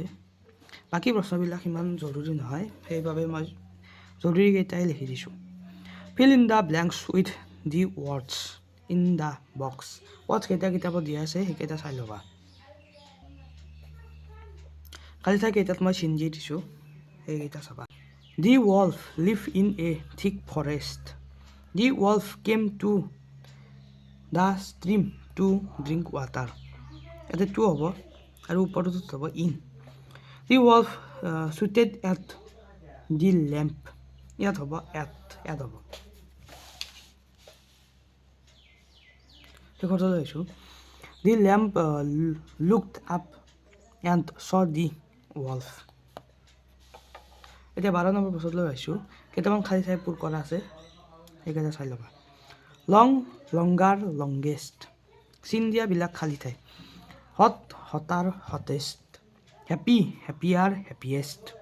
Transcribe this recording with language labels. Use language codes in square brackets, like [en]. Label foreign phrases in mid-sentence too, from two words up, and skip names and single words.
[as] বাকী প্ৰশ্নবিলাক ইমান জৰুৰী নহয়, সেইবাবে মই জৰুৰীকেইটাই লিখি দিছোঁ। [en] fill in the blanks with the words in the box. [as] ৱৰ্ডছ কেইটা কিতাপত দিয়া আছে সেইকেইটা চাই ল'বা। খালী ঠাই কেইটাত মই চিন দি দিছোঁ সেইকেইটা চাবা। [en] দি wolf live in a thick forest. দি wolf came to the stream to drink water. [as] ইয়াতে টু হ'ব আৰু ওপৰটোত হ'ব ইন। [en] দি wolf shouted at the lamp. [as] ইয়াত হ'ব এট হ'ব। শেষতলৈ আহিছোঁ। [en] দি lamp looked up and saw the wolf. [as] এতিয়া 12 নম্বৰ প্ৰশ্নলৈ আহিছোঁ। কেইটামান খালী ঠাই পূৰ কৰা আছে সেইকেইটা চাই ল'বা। [en] long, longer, longest, [as] চিন দিয়াবিলাক খালী ঠাই। [en] hot, hotter, hottest. happy, happier, happiest.